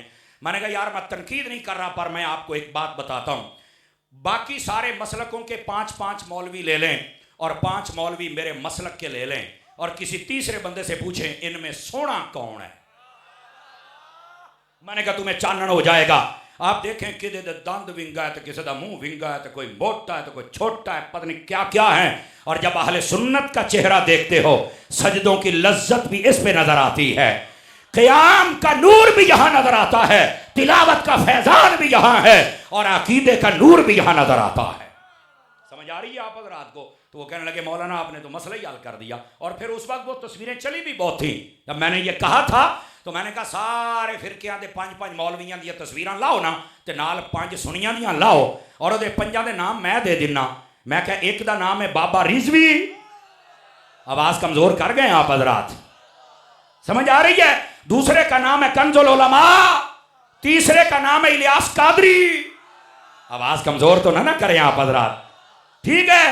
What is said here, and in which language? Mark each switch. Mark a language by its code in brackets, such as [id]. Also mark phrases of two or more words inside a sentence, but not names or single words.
[ur] میں نے کہا یار میں تنقید نہیں کر رہا پر میں آپ کو ایک بات بتاتا ہوں، باقی سارے مسلکوں کے 5 مولوی لے لیں اور 5 مولوی میرے مسلک کے لے لیں اور کسی تیسرے بندے سے پوچھیں ان میں سونا کون ہے، میں نے کہا تمہیں چانن ہو جائے گا۔ آپ دیکھیں [pa] کدے دا دند ونگا [ur] ہے تو [pa] کسی دا منہ ونگا [ur] ہے تو کوئی موٹا ہے تو کوئی چھوٹا ہے، پتہ نہیں کیا کیا ہے۔ اور جب اہل سنت کا چہرہ دیکھتے ہو سجدوں کی لذت بھی اس پہ نظر آتی ہے، قیام کا نور بھی یہاں نظر آتا ہے، تلاوت کا فیضان بھی یہاں ہے اور عقیدے کا نور بھی یہاں نظر آتا ہے۔ سمجھ آ رہی ہے آپ حضرات کو؟ تو تو وہ کہنے لگے مولانا آپ نے تو مسئلہ ہی حل کر دیا. اور پھر اس وقت وہ تصویریں چلی بھی بہت تھیں. جب میں نے یہ کہا تھا تو میں نے کہا [pa] سارے فرقیاں دے 5 مولویاں دی تصویراں لاؤ نا تے نال 5 سنیاں دیاں لاؤ اور دے 5 دے نام میں دے دینا. [ur] میں کہا [pa] ایک دا نام [ur] ہے بابا رضوی. آواز کمزور کر گئے آپ حضرات, سمجھ آ رہی ہے؟ دوسرے کا نام ہے کنز العلماء, تیسرے کا نام ہے الیاس قادری. آواز کمزور تو نہ کریں آپ حضرات, ٹھیک ہے؟